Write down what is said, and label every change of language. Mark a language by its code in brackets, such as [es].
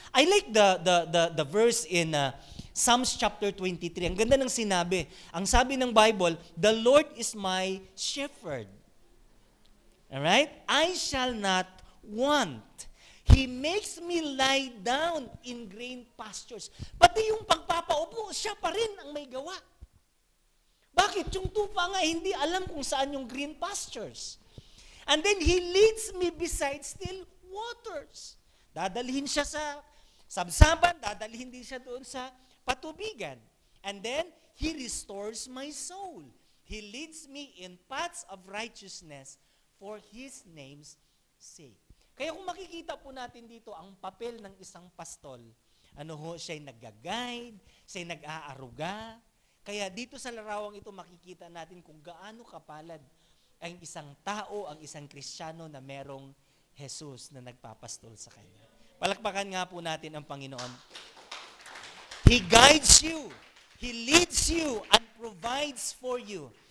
[en] I like the verse in Psalms chapter 23. [tl] Ang ganda ng sinabi. Ang sabi ng Bible, [en] the Lord is my shepherd. Alright? I shall not want. He makes me lie down in green pastures. [tl] Pati yung pagpapaupo, siya pa rin ang may gawa. Bakit? Yung tupa nga, hindi alam kung saan yung green pastures. [en] And then, He leads me beside still waters. [tl] Dadalhin siya sa sabsaban, dadalhin din siya doon sa patubigan. [en] And then, He restores my soul. He leads me in paths of righteousness for His name's sake. [tl] Kaya kung makikita po natin dito ang papel ng isang pastol, siya'y nag-guide, siya'y nag-aaruga. Kaya dito sa larawang ito makikita natin kung gaano kapalad ang isang tao, ang isang Kristiyano na merong Jesus na nagpapastol sa kanya. Palakpakan nga po natin ang Panginoon. [en] He guides you. He leads you and provides for you.